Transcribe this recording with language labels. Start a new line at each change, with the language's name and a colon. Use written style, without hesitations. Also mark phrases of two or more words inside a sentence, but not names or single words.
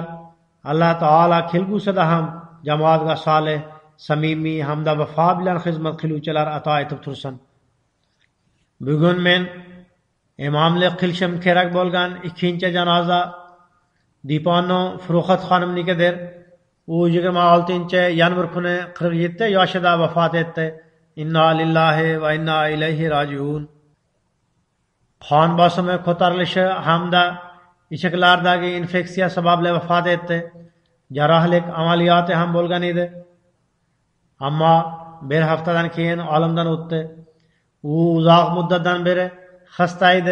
Uzbek: Alloh taolo kelgusida ham jamoatga solih, samimiy hamda vafo bilan xizmat qiluvchilar ato etib tursin. Bugun men imomlik qilishim kerak bo'lgan ikkinchi janoza Dipano Furuxat xonimnikidir. U 26-yanvar kuni 47 yoshida vafot etdi.
Arabic: إنا لله وإنا إليه راجعون.
Uzbek: Qon bosimi ko'tarilishi hamda işeklardagi infeksiya sababli vafot etdi. Jarrohlik amaliyoti ham bo'lgan edi. Ammo bir haftadan keyin olamdan o'tdi. U uzoq muddatdan beri xasta edi.